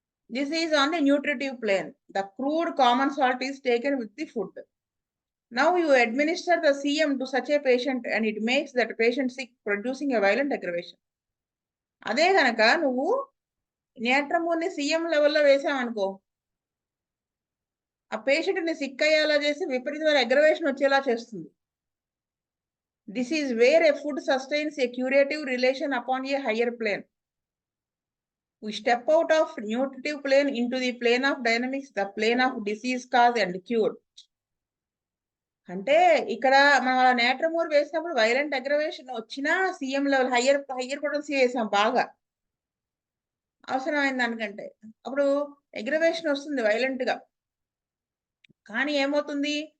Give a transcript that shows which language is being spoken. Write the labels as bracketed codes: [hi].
[en] This is on the nutritive plane. The crude common salt is taken with the food. Now you administer the CM to such a patient and it makes that patient sick, producing a violent aggravation. [te] అదే గనక నువ్వు నేట్రమోర్‌ని CM లెవెల్‌లో వేసావనుకో, ఆ పేషెంట్‌ని sick అయ్యేలా చేసి విపరీతమైన అగ్రవేషన్ వచ్చేలా చేస్తుంది. [en] This is where a food sustains a curative relation upon a higher plane. We step out of nutritive plane into the plane of dynamics, the plane of disease cause and cure. [te] అంటే ఇక్కడ మనం అలా నేట్రమోర్ వేసినప్పుడు violent aggravation వచ్చినా CM level higher potency వేసాం బాగా. అవసరమైన దానికంటే. అప్పుడు అగ్రవేషన్ వస్తుంది వైలెంట్‌గా. కానీ ఏమవుతుంది?